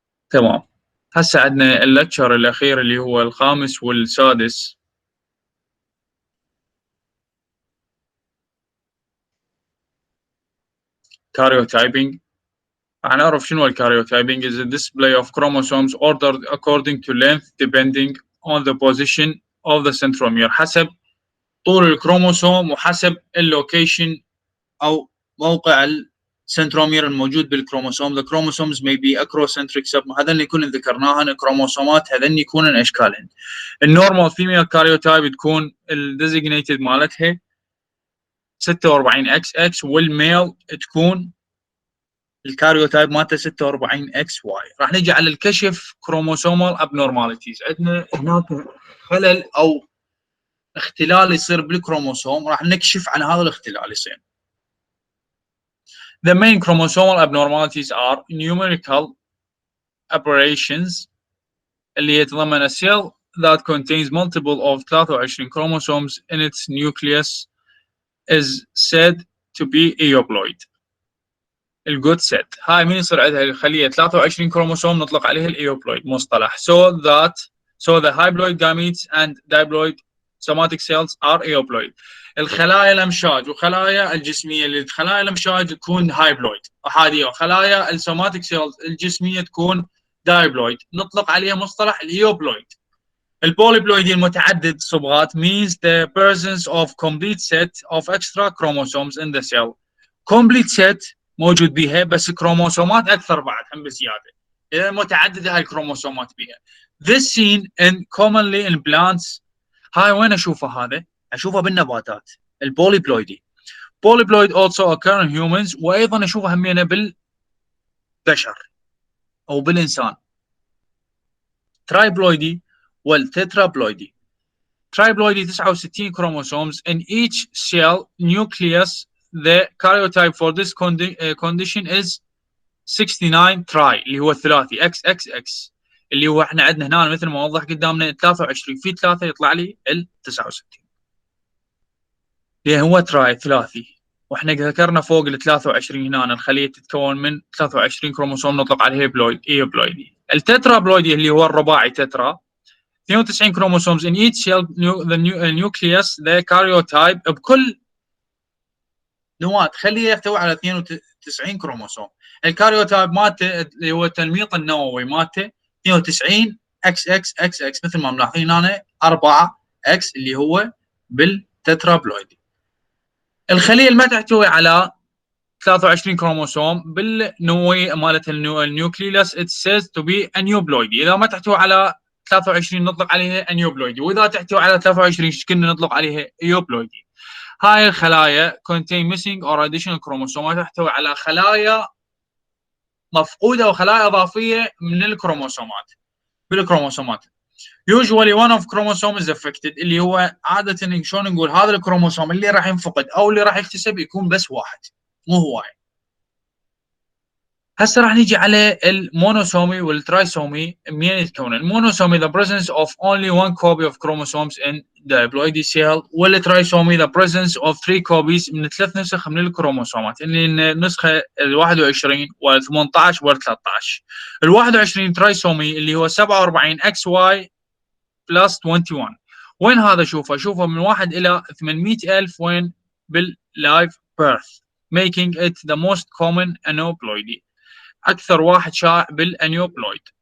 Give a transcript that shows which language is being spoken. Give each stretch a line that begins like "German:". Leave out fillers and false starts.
Arabic: تمام. هسه عندنا اللكتشر الاخير اللي هو الخامس والسادس. كاريوتايبنج. راح نعرف شنو الكاريوتايبنج.
English: is a display of chromosomes ordered according to length depending on the position of the centromere.
Arabic: حسب طول الكروموسوم وحسب اللوكيشن او موقع السنترومير الموجود بالكروموسوم.
English: The chromosomes may be acrocentric
Arabic: هذن يكون ذكرناهن الكروموسومات هذن يكونن اشكالهن. النورمال فيميل كاريوتايب تكون الديزيجنيتد مالتها 46 اكس اكس والميل تكون الكاريوتايب مالته 46 اكس واي. راح نجي على الكشف كروموسومال ابنورماليتيز. عندنا هناك خلل او اختلال يصير بالكروموسوم راح نكشف عن هذا الاختلال يصير.
English: The main chromosomal abnormalities are numerical aberrations
Arabic: اللي يتضمن
English: a cell that contains multiple of 23 chromosomes in its nucleus is said to be euploid.
Arabic: الجود سيت هاي من يصير عندها الخليه 23 كروموسوم نطلق عليها الايوبلويد مصطلح.
English: so the haploid gametes and diploid somatic cells are euploid.
Arabic: الخلايا الامشاج وخلايا الجسميه اللي خلايا الامشاج تكون هايبلويد احاديه وخلايا السوماتيك سيلز الجسميه تكون دايبلويد نطلق عليها مصطلح الايوبلويد. البوليبلويدي المتعدد صبغات
English: means the presence of complete set of extra chromosomes in the cell. complete set
Arabic: موجود بيها بس كروموسومات اكثر بعد هم بزياده متعدده هاي الكروموسومات بيها.
English: This seen in commonly in plants.
Arabic: هاي وين اشوفه هذا؟ اشوفه بالنباتات البوليبلويدي.
English: Polyploid also occur in humans
Arabic: وايضا اشوفه همينه بالبشر او بالانسان. ترايبلويدي والتترابلويدي.
English: Triploidy 69 chromosomes in each cell nucleus. The karyotype for this condition is 69 tri
Arabic: اللي هو الثلاثي XXX اللي هو احنا عندنا هنا مثل ما وضح قدامنا 23 في 3 يطلع لي ال 69 اللي هو تراي ثلاثي. واحنا ذكرنا فوق ال 23 هنا الخليه تتكون من 23 كروموسوم نطلق عليه ايوبلويدي. التترابلويدي اللي هو الرباعي تترا
English: 92 chromosomes in each cell the nucleus.
Arabic: The karyotype بكل نواة خليه يحتوي على 92 كروموسوم. الكاريوتايب مالته اللي هو التنميط النووي مالته 92 اكس اكس اكس اكس مثل ما ملاحظين هنا 4 اكس اللي هو بالتترابلويدي. الخليه اللي ما تحتوي على 23 كروموسوم بالنوعيه مالت النيوكليوس
English: it says to be
Arabic: انيوبلويدي. اذا ما تحتوي على 23 نطلق عليها انيوبلويدي، واذا تحتوي على 23 كنا نطلق عليها ايوبلويدي. هاي الخلايا
English: contain missing or additional chromosomes،
Arabic: تحتوي على خلايا مفقوده وخلايا اضافيه من الكروموسومات بالكروموسومات.
English: usually one of chromosome is affected،
Arabic: اللي هو عاده شلون نقول هذا الكروموسوم اللي راح ينفقد او اللي راح يكتسب يكون بس واحد مو هواي. هسه راح نيجي على المونوسومي والترايسومي. منين يتكون المونوسومي؟
English: the presence of only one copy of chromosomes in the diploidy cell،
Arabic: والترايسومي
English: the presence of 3 copies
Arabic: من 3 نسخ من الكروموسومات، اللي النسخه ال 21 وال 18 وال 13. ال 21 ترايسومي اللي هو 47 XY بلس 21. وين هذا؟ شوفه من 1 الى 800,000 وين باللايف بيرث
English: making it the most common aneuploidy،
Arabic: اكثر واحد شائع بالانيوبلويد.